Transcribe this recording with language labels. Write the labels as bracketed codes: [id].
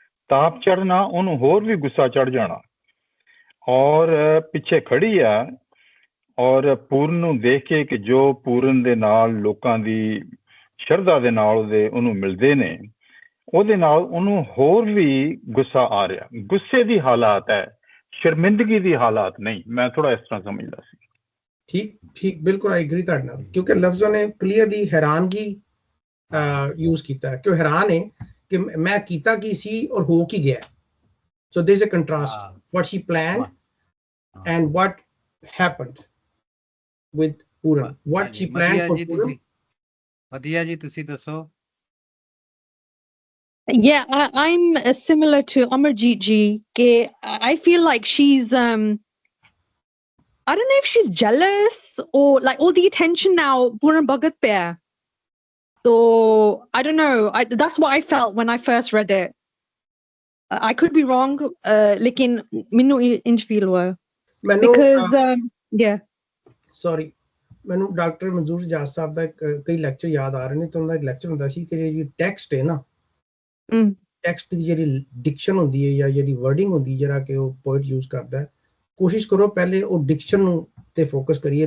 [pa] ਤਾਪ ਚੜਨਾ, ਉਹਨੂੰ ਹੋਰ ਵੀ ਗੁੱਸਾ ਚੜ ਜਾਣਾ, ਔਰ ਪਿੱਛੇ ਖੜੀ ਆ ਔਰ ਪੂਰਨ ਨੂੰ ਦੇਖ ਕੇ ਕਿ ਜੋ ਪੂਰਨ ਦੇ ਨਾਲ ਲੋਕਾਂ ਦੀ ਸ਼ਰਧਾ ਦੇ ਨਾਲ ਉਹਨੂੰ ਮਿਲਦੇ ਨੇ, ਉਹਦੇ ਨਾਲ ਉਹਨੂੰ ਹੋਰ ਵੀ ਗੁੱਸਾ ਆ ਰਿਹਾ। ਗੁੱਸੇ ਦੀ ਹਾਲਾਤ ਹੈ, ਸ਼ਰਮਿੰਦਗੀ ਦੀ ਹਾਲਾਤ ਨਹੀਂ। ਮੈਂ ਥੋੜਾ ਇਸ ਤਰ੍ਹਾਂ ਸਮਝਦਾ ਸੀ। ਠੀਕ ਬਿਲਕੁਲ ਆਈ ਐਗਰੀ ਤੁਹਾਡੇ ਨਾਲ, ਕਿਉਂਕਿ ਲਫ਼ਜ਼ਾਂ ਨੇ ਕਲੀਅਰਲੀ ਹੈਰਾਨਗੀ ਯੂਜ਼ ਕੀਤਾ ਹੈ ਕਿ ਉਹ ਹੈਰਾਨ ਹੈ ਕਿ ਮੈਂ ਕੀਤਾ ਕੀ ਸੀ ਔਰ ਹੋ ਕੀ ਗਿਆ। ਸੋ [en] There is a contrast, what she planned and what happened with Puran, what she planned for Puran. [pa] ਵਧੀਆ ਜੀ ਤੁਸੀਂ ਦੱਸੋ? [en] Yeah, I'm similar to Amarjeet ji. I feel like she's I don't know if she's jealous or like all the attention now [hi] Puran Bhagat pe hai. [en] So I don't know. That's what I felt when I first read it. I could be wrong, [pa] lekin minnu inch feel hua because yeah. Sorry, ਮੈਨੂੰ doctor ਮਨਜ਼ੂਰ ਜਹਾਜ ਸਾਹਿਬ ਦਾ ਕਈ lecture ਯਾਦ ਆ ਰਹੇ ਨੇ। ਤਾਂ ਉਹਨਾਂ ਦਾ ਇੱਕ ਲੈਕਚਰ ਹੁੰਦਾ ਸੀ ਕਿ ਜਿਹੜੀ ਟੈਕਸਟ ਹੈ ਨਾ, ਟੈਕਸਟ ਦੀ ਜਿਹੜੀ ਡਿਕਸ਼ਨ ਹੁੰਦੀ ਹੈ ਜਾਂ ਜਿਹੜੀ ਵਰਡਿੰਗ ਹੁੰਦੀ ਜਿਹੜਾ ਕਿ ਉਹ ਪੋਇਟ ਯੂਜ਼ ਕਰਦਾ, ਕੋਸ਼ਿਸ਼ ਕਰੋ ਪਹਿਲੇ ਉਹ ਡਿਕਸ਼ਨ ਨੂੰ ਤੇ ਫੋਕਸ ਕਰੀਏ।